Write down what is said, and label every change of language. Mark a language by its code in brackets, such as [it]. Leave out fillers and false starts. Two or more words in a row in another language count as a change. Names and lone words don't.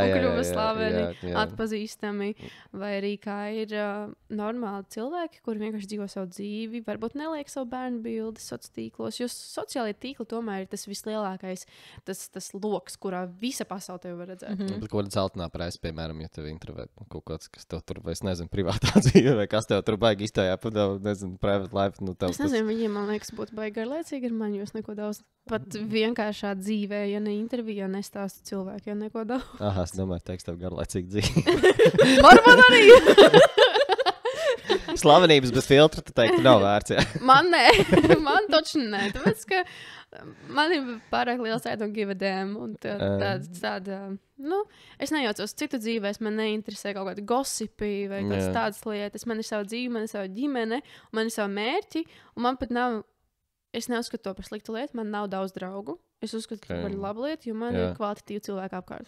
[lv] un kļuva slaveni, atpazīstami. Vai arī kā ir normāli cilvēki, kuri vienkārši dzīvo savu dzīvi, varbūt neliek savu bērnu bildi sociālos tīklos, jo sociālie tīkli tomēr ir tas vislielākais, tas loks, kurā visa pasaule tevi var redzēt. Bet ko zeltainā presa, piemēram, ja tev introvēt kaut kāds, kas tev tur, vai es nezinu, privātā dzīve, vai kas tev tur baigi iztājā, nezinu, [en] private life. [lv] Es nezinu, viņiem, man liekas, būtu baigi garlaicīgi ar mani, jo es neko daudz pat vienkāršā dzīvē, ja ne intervijā, nestāstu cilvēkiem neko daudz. Aha, es domāju, teiks tev garlaicīgi dzīve. Varbūt arī. Slavenības bez filtra, tu teiktu, nav vērts, jā. Man taču nē. Tāpēc, ka man ir pārāk liels [en] I don't give a damn. [lv] Un tāda, es nejaucos citu dzīvēs, man neinteresē kaut kādi gossipi vai kāds tādas lietas. Man ir sava dzīve, man ir sava ģimene, man ir sava mērķi, un man pat nav. Es neuzskatu to par sliktu lietu, man nav daudz draugu. Es uzskatu to par labu lietu, jo man ir kvalitatīvi cilvēki apkārt.